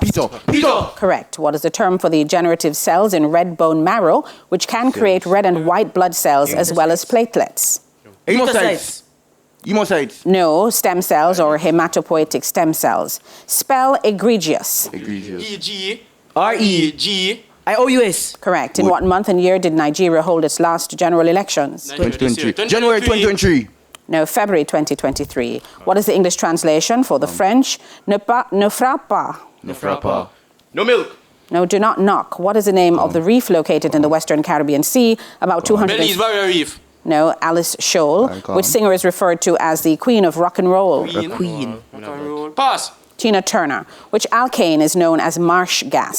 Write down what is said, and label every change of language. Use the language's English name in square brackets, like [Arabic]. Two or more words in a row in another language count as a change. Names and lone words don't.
[English] Peter. Correct. What is the term for the generative cells in red bone marrow, which can create red and white blood cells as well as platelets? Hemocytes. No, stem cells or hematopoietic stem cells. Spell egregious. E-G-R-E-G-I-O-U-S. Correct. In what month and year did Nigeria hold its last general elections? 2023. January 2023. No, February 2023. What is the English translation for the French? [French] Ne frappe pas. Ne frappe pas. [English] No milk. No, do not knock. What is the name of the reef located in the Western Caribbean Sea? About 200. Belize Barrier Reef. No, Alice Shoal. Which singer is referred to as the Queen of Rock and Roll? Queen. Pass. Tina Turner. Which alkane is known as marsh gas?